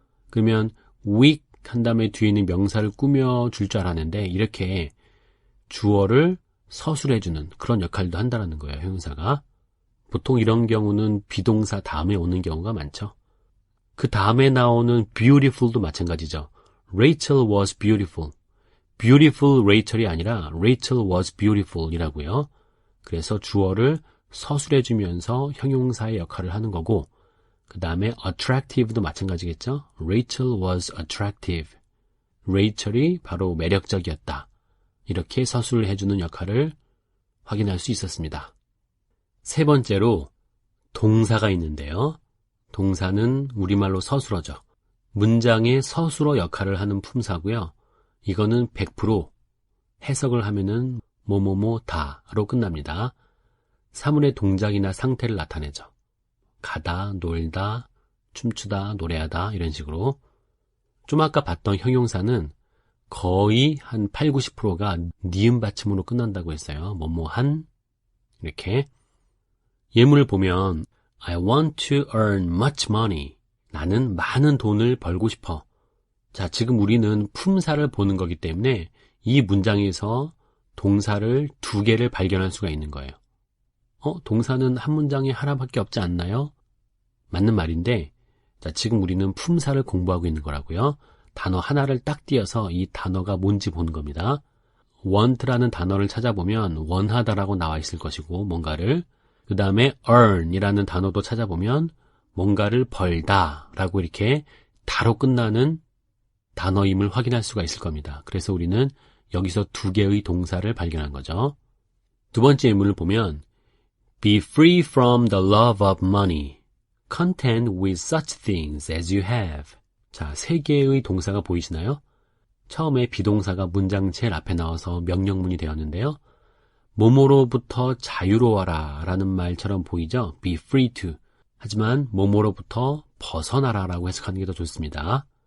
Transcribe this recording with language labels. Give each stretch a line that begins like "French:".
Korean: 그러면 weak 한 다음에 뒤에 있는 명사를 꾸며줄 줄 알았는데 이렇게 주어를 서술해주는 그런 역할도 한다는 거예요. 형용사가. 보통 이런 경우는 비동사 다음에 오는 경우가 많죠. 그 다음에 나오는 beautiful도 마찬가지죠.
English: Rachel was beautiful.
Korean: beautiful Rachel이 아니라
English: Rachel was beautiful
Korean: 이라고요. 그래서 주어를 서술해주면서 형용사의 역할을 하는 거고 그 다음에 attractive도 마찬가지겠죠.
English: Rachel was attractive.
Korean: Rachel이 바로 매력적이었다. 이렇게 서술을 해주는 역할을 확인할 수 있었습니다. 세 번째로 동사가 있는데요. 동사는 우리말로 서술어죠. 문장의 서술어 역할을 하는 품사고요. 이거는 100% 해석을 하면은 뭐뭐뭐다로 끝납니다. 사물의 동작이나 상태를 나타내죠. 가다, 놀다, 춤추다, 노래하다 이런 식으로. 좀 아까 봤던 형용사는 거의 한 8, 90%가 니은 받침으로 끝난다고 했어요. 뭐뭐한 이렇게. 예문을 보면
English: I want to earn much money.
Korean: 나는 많은 돈을 벌고 싶어. 자, 지금 우리는 품사를 보는 거기 때문에 이 문장에서 동사를 2개를 발견할 수가 있는 거예요. 동사는 한 문장에 하나밖에 없지 않나요? 맞는 말인데, 자, 지금 우리는 품사를 공부하고 있는 거라고요. 단어 하나를 딱 띄어서 이 단어가 뭔지 보는 겁니다. want라는 단어를 찾아보면 원하다라고 나와 있을 것이고, 뭔가를. 그 다음에 earn이라는 단어도 찾아보면 뭔가를 벌다라고 이렇게 다로 끝나는 단어임을 확인할 수가 있을 겁니다. 그래서 우리는 여기서 두 개의 동사를 발견한 거죠. 두 번째 예문을 보면
English: Be free from the love of money, content with such things as you have.
Korean: 자, 세 개의 동사가 보이시나요? 처음에 비동사가 문장 제일 앞에 나와서 명령문이 되었는데요. 뭐뭐로부터 자유로워라 라는 말처럼 보이죠?
English: Be free to.
Korean: 하지만 뭐뭐로부터 벗어나라 라고 해석하는 게 더 좋습니다.